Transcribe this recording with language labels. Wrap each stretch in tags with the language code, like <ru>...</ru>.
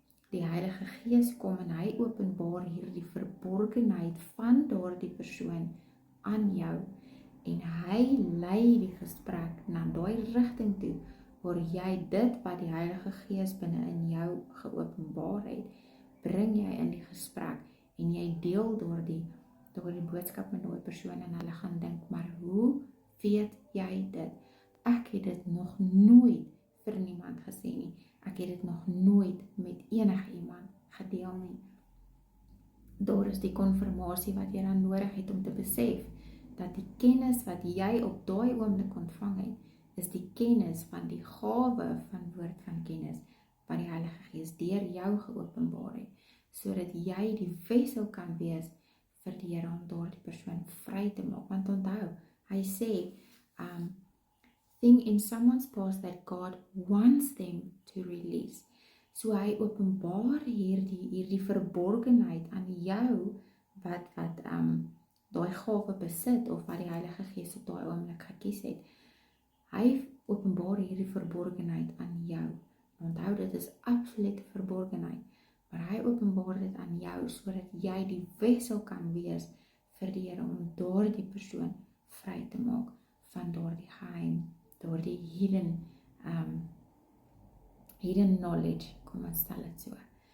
<af>Die Heilige Gees kom en hy openbaar hierdie verborgenheid van daardie persoon aan jou en hy lei die gesprek na daai rigting toe waar jy dit wat die Heilige Gees binne in jou geopenbaar het, bring jy in die gesprek en jy deel daardie boodskap met daai persoon en hulle gaan dink, maar hoe weet jy dit? Ek het dit nog nooit vir niemand gesê nie. Ek het dit nog nooit met enige iemand gedeel nie. Daar is die konfirmasie wat jy dan nodig het om te besef, dat die kennis wat jy op daai oomblik ontvang het, is die kennis van die gawe van woord van kennis, wat die Heilige Gees deur jou geopenbaar het, sodat jy die vessel kan wees vir die Here om daardie persoon vry te maak. Want onthou, hy sê,</af> <en>thing in someone's past that God wants them to release.</en> <af>So hy openbaar hierdie verborgenheid aan jou wat daai gawe besit of wat die Heilige Gees op daai oomblik gekies het. Hy openbaar hierdie verborgenheid aan jou. Onthou, dit is absolute verborgenheid, maar hy openbaar dit aan jou sodat jy die wessel kan wees vir die Here om daardie persoon vry te maak van daardie geheim, daardie</af> <en>hidden knowledge,</en> <af>kom ons stel dit so.</af>